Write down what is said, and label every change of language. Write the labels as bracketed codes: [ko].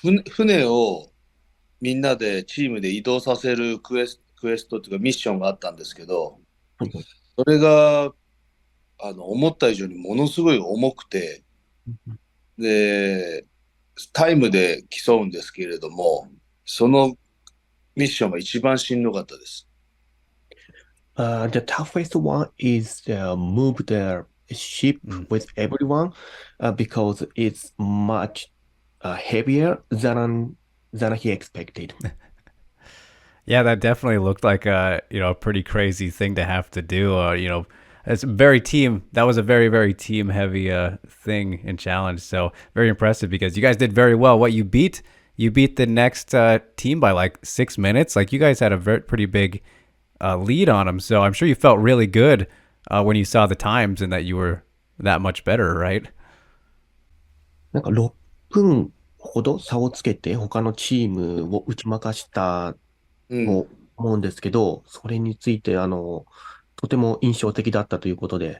[ja] 船をみんなでチームで移動させるクエストっていうかミッションがあったんですけど、はいはい。それが、思った以上にものすごい重くて、で、タイムで競うんですけれども、そのミッションが一番しんどかったです。 [en] The toughest one is move the ship Mm. with everyone because it's much heavier than he expected. Yeah, that definitely looked like a pretty crazy thing to have to do. It's very team. That was a very very team heavy thing and challenge. So very impressive because you guys did very well. What you beat the next team by like 6 minutes. Like you guys had a pretty big lead on them. So I'm sure you felt really good when you saw the times and that you were that much better, right? [ja] なんか6分ほど差をつけて他のチームを打ち負かしたうん。と思うんですけど、それについてとても印象的だったということで、